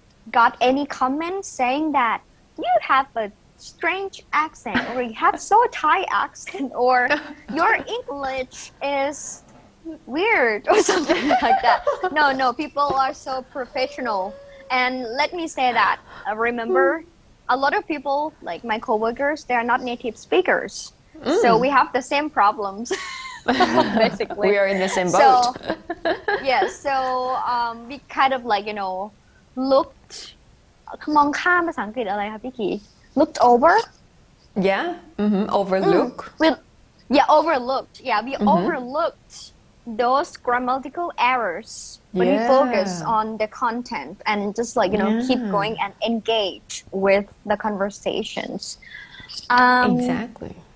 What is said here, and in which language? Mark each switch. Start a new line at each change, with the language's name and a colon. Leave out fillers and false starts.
English: got any comments saying that you have a strange accent or you have so Thai accent or your English is weird or something like that. No, people are so professional. And let me say that, remember, a lot of people, like my coworkers, they are not native speakers. So we have the same problems, basically. We are in the same boat. So we kind of like, looked
Thai: มองข้ามภาษาอังกฤษอะไรคะพี่ขี
English: looked over overlook overlooked we overlooked those grammatical errors when we focus on the content and just like keep going and engage with the conversations exactly